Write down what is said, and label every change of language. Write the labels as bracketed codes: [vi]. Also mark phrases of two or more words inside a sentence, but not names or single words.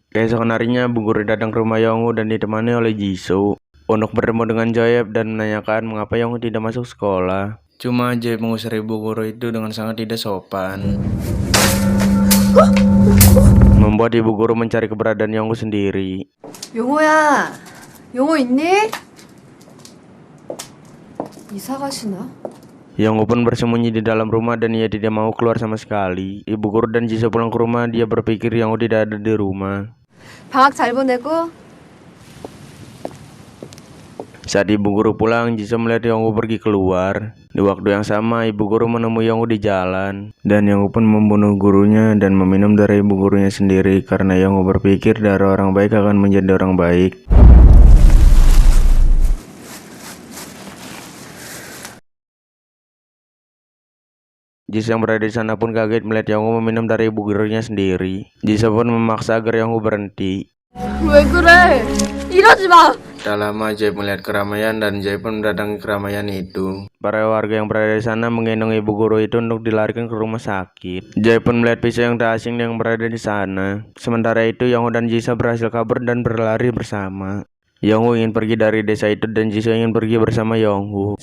[id] Keesokan harinya, Bu Guru datang ke rumah Young-woo dan ditemani oleh Jisoo untuk bertemu dengan Jae dan menanyakan mengapa Young-woo tidak masuk sekolah. Cuma Jae mengusir ibu guru itu dengan sangat tidak sopan, membuat ibu guru mencari keberadaan Young-woo sendiri. [ko] 용호야, 용호 있니? 이사 가시나? [id] Young-woo pun bersembunyi di dalam rumah dan ia tidak mau keluar sama sekali. Ibu guru dan Jisoo pulang ke rumah, dia berpikir Young-woo tidak ada di rumah. [ko] 방학 잘 보내고? [id] Saat ibu guru pulang, Jisoo melihat Young-woo pergi keluar. Di waktu yang sama, ibu guru menemui Young-woo di jalan. Dan Young-woo pun membunuh gurunya dan meminum darah ibu gurunya sendiri karena Young-woo berpikir darah orang baik akan menjadi orang baik. Jisoo yang berada di sana pun kaget melihat Young-woo meminum darah ibu gurunya sendiri. Jisoo pun memaksa agar Young-woo berhenti. [ko] 왜 그래? 이러지 마! [id] Tak lama Jae melihat keramaian dan Jae pun mendatangi keramaian itu. Para warga yang berada di sana menggendong ibu guru itu untuk dilarikan ke rumah sakit. Jae pun melihat pisau yang tak asing yang berada di sana. Sementara itu Young-woo dan Jisoo berhasil kabur dan berlari bersama. Young-woo ingin pergi dari desa itu dan Jisoo ingin pergi bersama Young-woo.